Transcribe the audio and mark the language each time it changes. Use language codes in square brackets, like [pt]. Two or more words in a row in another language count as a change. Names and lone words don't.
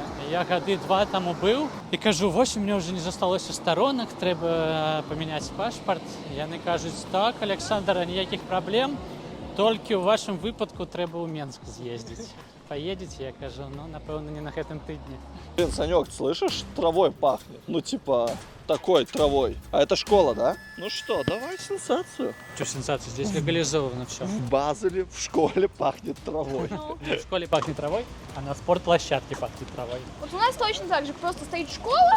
[be] Я гады 2 таму быў і кажу, вось [ru] у меня [be] ўжо не засталося сторонак, трэба памяняць пашпарт. Яны кажуць, так, Александр, ніякіх праблем, толькі ў вашым выпадку трэба ў Менск з'ездзіць. [ru] Поедете? [be] Я кажу, ну, напэўна, не на гэтым тыдні. [ru] Блин, Санек, слышишь, травой пахнет. Ну, типа, такой травой. А это школа, да? Ну что, давай сенсацию. Что сенсация? Здесь легализовано все. В Базеле в школе пахнет травой. В школе пахнет травой, а на спортплощадке пахнет травой. Вот у нас точно так же, просто стоит школа,